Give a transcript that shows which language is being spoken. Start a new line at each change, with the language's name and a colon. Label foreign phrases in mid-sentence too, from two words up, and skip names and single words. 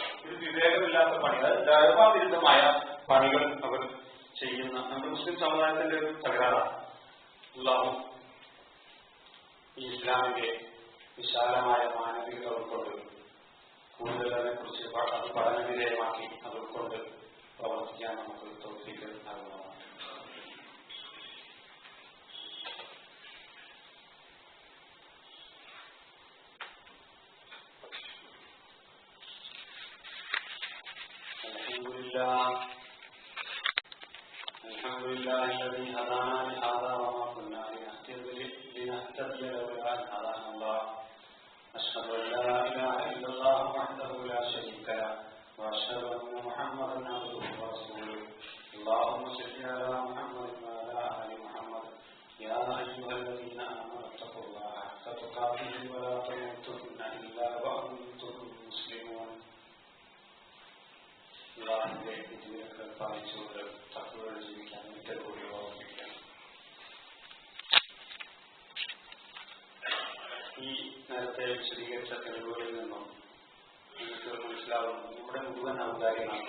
Malayalam: ഒരു വിവേകമില്ലാത്ത പണി, അതായത് ധർമ്മവിരുദ്ധമായ പണികൾ അവർ ചെയ്യുന്ന നമ്മുടെ മുസ്ലിം സമുദായത്തിന്റെ ഒരു തകരാറാണ്. അല്ലാഹു ഈ ഇസ്ലാമിന്റെ വിശാലമായ മാനവികത ഉൾക്കൊണ്ട് കൂടുതൽ അതിനെക്കുറിച്ച് അത് പഠനവിധേയമാക്കി അത് ഉൾക്കൊണ്ട് പ്രവർത്തിക്കാൻ നമുക്ക് തൗഫീഖ് നൽകുന്നതാണ്.
Arabic: الحمد لله الذي هدانا لهذا وما كنا لنهتدي لولا أن هدانا الله أشهد أن لا إله إلا الله وحده لا شريك له وأشهد أن محمدا عبده ورسوله اللهم صل على محمد وعلى آل محمد يا أيها الذين آمنوا اتقوا الله حق تقاته ولا تموتن إلا وأنتم مسلمون.
Malayalam: അള്ളാഹുവിന്റെ വിധിവിലക്കുകൾ പാലിച്ചുകൊണ്ട് തഖ്വയോടെ ജീവിക്കാൻ ഒരിക്കൽ കൂടി ഓർമ്മിപ്പിക്കാം. ഈ നേരത്തെ വിശദീകരിച്ച തെളിവുകളിൽ നിന്നും നമുക്ക് മനസ്സിലാവുന്നു നമ്മുടെ മുഴുവൻ ഔദാര്യമാണ്.